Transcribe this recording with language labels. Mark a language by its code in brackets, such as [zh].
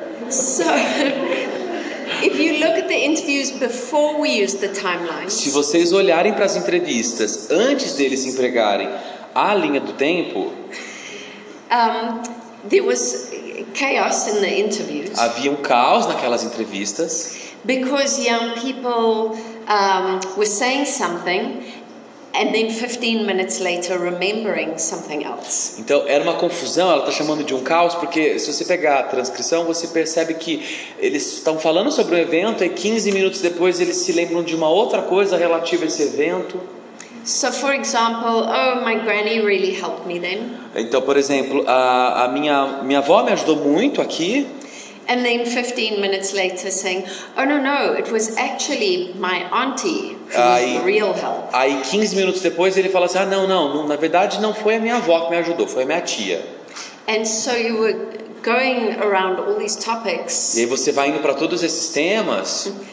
[en] So, if you look at the interviews before we use the timelines, [pt] Se vocês olharem para as entrevistas antes deles empregarem a linha do tempo, [en] there was chaos in the interviews [pt] havia um caos naquelas entrevistas, [en] because young people were saying something and then 15 minutes later remembering something else. [pt] então era uma confusão. Ela está chamando de um caos porque se você pegar a transcrição você percebe que eles estão falando sobre o evento e 15 minutos depois eles se lembram de uma outra coisa relativa a esse evento. [en] So, for example, oh, my granny really helped me then. [pt] Então, por exemplo, a minha avó me ajudou muito aqui. [en] And then 15 minutes later saying, oh no, it was actually my auntie who was the real help. [pt] Aí 15 minutos depois ele fala assim, não, na verdade não foi a minha avó que me ajudou, foi a minha tia. [en] And so you were going around all these topics. [pt] E aí você vai indo para todos esses temas.